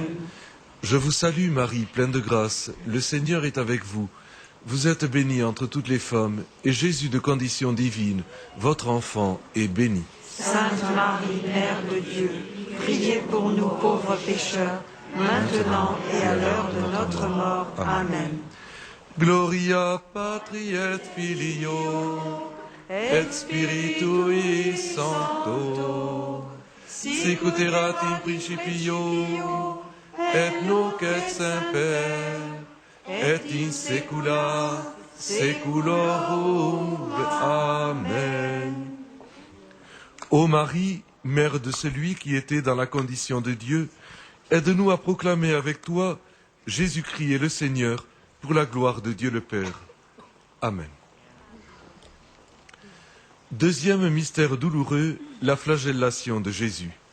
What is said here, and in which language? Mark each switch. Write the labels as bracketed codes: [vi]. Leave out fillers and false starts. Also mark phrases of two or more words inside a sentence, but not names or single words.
[fr] Je vous salue Marie, pleine de grâce, le Seigneur est avec vous. Vous êtes bénie entre toutes les femmes, et Jésus, de condition divine, votre enfant, est béni. Sainte Marie, Mère de Dieu, priez pour nous pauvres pécheurs, maintenant et à l'heure de notre mort. Amen. [la] Gloria Patri et Filio, et Spiritui Sancto, sicut in principio, et nunc et semper, et in saecula saeculorum. Amen. [fr] Ô Marie, mère de celui qui était dans la condition de Dieu, aide-nous à proclamer avec toi Jésus-Christ est le Seigneur, pour la gloire de Dieu le Père. Amen. Deuxième mystère douloureux, la flagellation de Jésus.